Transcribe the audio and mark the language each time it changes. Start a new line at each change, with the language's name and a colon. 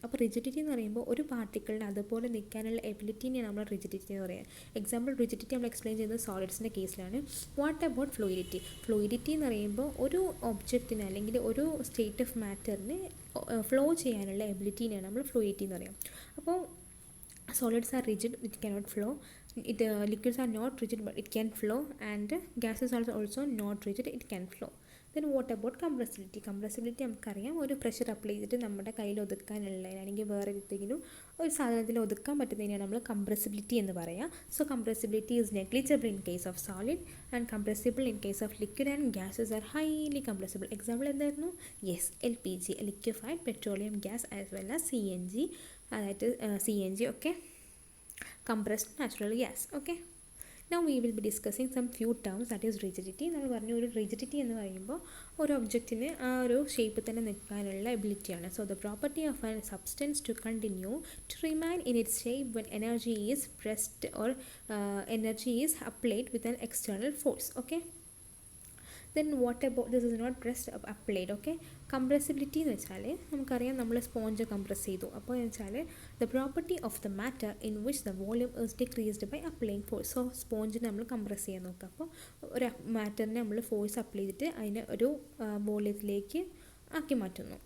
Malayalam: അപ്പോൾ റിജിഡിറ്റി എന്ന് പറയുമ്പോൾ ഒരു പാർട്ടിക്കിളിന് അതുപോലെ നിൽക്കാനുള്ള എബിലിറ്റിനെയാണ് നമ്മൾ റിജിഡിറ്റി എന്ന് പറയുക. എക്സാമ്പിൾ റിജിഡിറ്റി നമ്മൾ എക്സ്പ്ലെയിൻ ചെയ്യുന്നത് സോളിഡ്സിൻ്റെ കേസിലാണ്.
English: What about fluidity?
Malayalam: ഫ്ലൂയിഡിറ്റി എന്ന് പറയുമ്പോൾ ഒരു ഒബ്ജക്റ്റിന് അല്ലെങ്കിൽ ഒരു സ്റ്റേറ്റ് ഓഫ് മാറ്ററിന് ഫ്ലോ ചെയ്യാനുള്ള എബിലിറ്റീനെയാണ് നമ്മൾ ഫ്ലൂയിഡിറ്റി എന്ന് പറയാം.
English: അപ്പോൾ solids are rigid, it cannot flow. Liquids are not rigid, but it can flow, and gases are also not rigid, it can flow. Then what about compressibility?
Malayalam: Compressibility നമുക്കറിയാം, ഒരു pressure apply ചെയ്തിട്ട് നമ്മുടെ കയ്യിൽ ഒതുക്കാനുള്ള അല്ലെങ്കിൽ വേറെ എന്തെങ്കിലും ഒരു സാധനത്തിൽ ഒതുക്കാൻ പറ്റുന്നതിനാണ് നമ്മൾ compressibility എന്ന് പറയാം.
English: So compressibility is negligible in case of solid and compressible in case of liquid, and gases are highly compressible.
Malayalam: Example എന്തായിരുന്നു?
English: Yes, LPG, liquefied petroleum gas, as well as CNG, അതായത് CNG, okay, compressed natural gas. Okay, now we will be discussing some few terms, that is rigidity.
Malayalam: നമ്മൾ പറഞ്ഞു, ഒരു rigidity എന്ന് പറയുമ്പോൾ ഒരു ഒബ്ജക്റ്റിന് ആ ഒരു ഷേപ്പ് തന്നെ നിൽക്കാനുള്ള എബിലിറ്റിയാണ്.
English: So the property of a substance to continue to remain in its shape when energy is pressed or energy is applied with an external force. Okay, then what about, this is not pressed, applied.
Malayalam: Okay, compressibility എന്ന് വെച്ചാൽ നമുക്കറിയാം, നമ്മൾ sponge compress ചെയ്തു. അപ്പോൾ എന്ന് വെച്ചാൽ
English: The property of the matter in which the volume is decreased by applying force.
Malayalam: So സ്പോഞ്ചിനെ നമ്മൾ compress ചെയ്യാൻ നോക്കുക. അപ്പോൾ ഒരു മാറ്ററിനെ നമ്മൾ ഫോഴ്സ് അപ്ലൈ ചെയ്തിട്ട് അതിനെ ഒരു വോളിയത്തിലേക്ക് ആക്കി മാറ്റുന്നു.